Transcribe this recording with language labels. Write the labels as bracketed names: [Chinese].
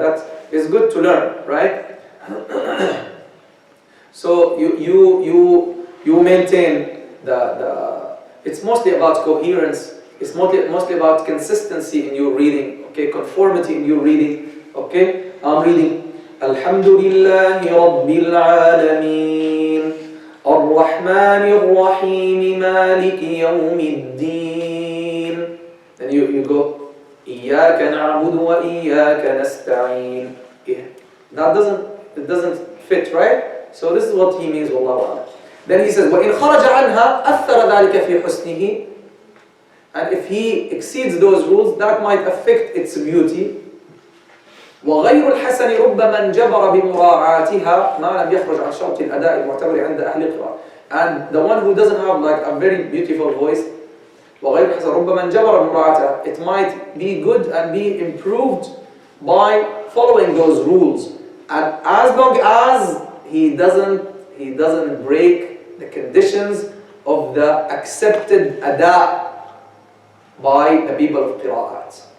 [English] That is good to learn, right? So you maintain the. It's mostly about coherence. It's mostly about consistency in your reading, okay, conformity in your reading, okay. I'm reading [Arabic] الحمد لله رب العالمين الرحمن الرحيم مالك يوم الدين. [English] Then you go [Arabic] إياك نعبد وإياك نستعين. [English] That doesn't fit, right? So this is what he means, [Arabic] والله أعلم. [English] Then he says [Arabic] وإن خرج عنها أثر ذلك في حسنه. [English] And if he exceeds those rules, that might affect its beauty. [Arabic] وغير الحسن ربما انجبر بمراعاتها ما لم يخرج عن شرط الأداء المعتبر عند أهل القراءة. [English] And the one who doesn't have like a very beautiful voice, [Arabic] وغير الحسن ربما انجبر بمراعاتها, [English] it might be good and be improved by following those rules. And as long as he doesn't break the conditions of the accepted أداء by the people of قراءات.